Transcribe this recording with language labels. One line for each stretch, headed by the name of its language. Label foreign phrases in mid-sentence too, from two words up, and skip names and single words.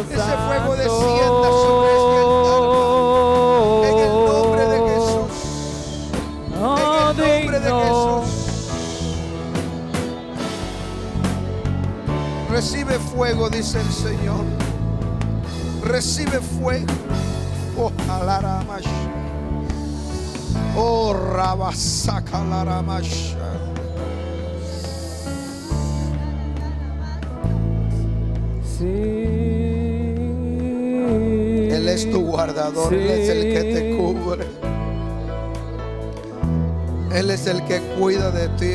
Spanish: ese fuego descienda sobre este altar, en el nombre de Jesús. En el nombre de Jesús. Recibe fuego, dice el Señor. Recibe fuego. Oh, alaramash. Oh, rabasaka laramash. Él es tu guardador, Él es el que te cubre. Él es el que cuida de ti.